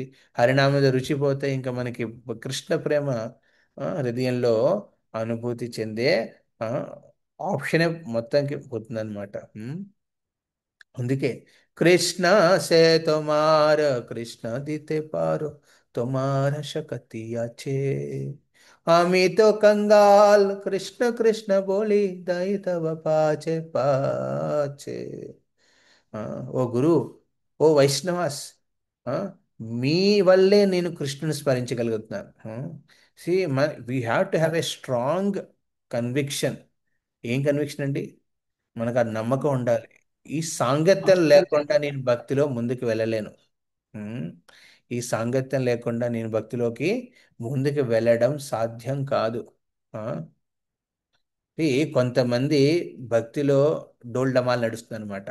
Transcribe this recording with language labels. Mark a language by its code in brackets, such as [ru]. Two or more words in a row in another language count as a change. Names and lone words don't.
[te] హరినామం మీద రుచిపోతే ఇంకా మనకి కృష్ణ ప్రేమ హృదయంలో అనుభూతి చెందే ఆ, ఆప్షనే మొత్తానికి పోతుందన్నమాట. [bn] అందుకే কৃষ্ণ সে তোমার, কৃষ্ণ দিতে পারো, তোমার শক্তি আছে। আমি তো कंगाल, কৃষ্ণ কৃষ্ণ বলি দয়ি তব পাছে পাছে। [te] ఆ, ఓ గురు, ఓ వైష్ణవాస్, ఆ, మీ వల్లే నేను కృష్ణుని స్మరించగలుగుతున్నాను. [en] So we have to have a strong conviction. [te] ఏం కన్విక్షన్ అండి? మనకు ఆ నమ్మకం ఉండాలి. ఈ సాంగత్యం లేకుండా నేను భక్తిలో ముందుకు వెళ్ళలేను. ఉమ్, ఈ సాంగత్యం లేకుండా నేను భక్తిలోకి ముందుకు వెళ్ళడం సాధ్యం కాదు. ఆ, కొంతమంది భక్తిలో డోల్ డమాల్ నడుస్తుంది అనమాట.